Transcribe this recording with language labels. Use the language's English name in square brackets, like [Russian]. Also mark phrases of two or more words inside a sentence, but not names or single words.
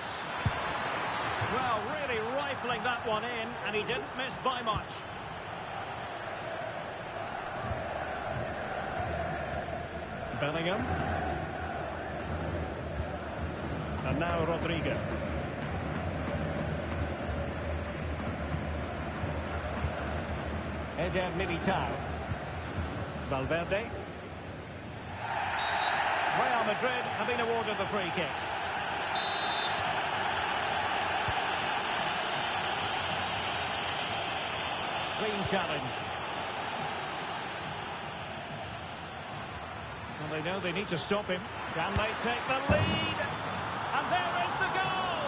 [English] Well, really rifling that one in, and he didn't miss by much. Bellingham. And now Rodrigo. Eder Militao. Valverde. Real Madrid have been awarded the free kick. Clean challenge. Well, they know they need to stop him. Can they take the lead? And there is the goal!